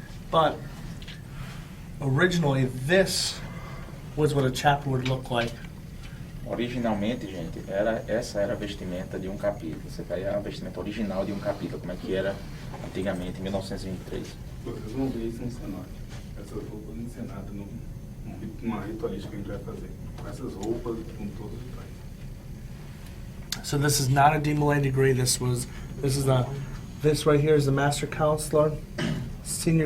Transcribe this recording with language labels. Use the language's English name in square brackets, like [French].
[English] But originally, this was what a chapel would look like. [Portuguese] Originalmente, gente, essa era a vestimenta de um capítulo. Você tá aí a vestimenta original de um capítulo, como é que era antigamente, em 1923. Vocês vão ver isso no cenário. Essas roupas encenadas numa ritualística que a gente vai fazer. Com essas roupas, com todos os detalhes. [English] So this is not a DeMolay degree. This right here is the Master Counselor, Senior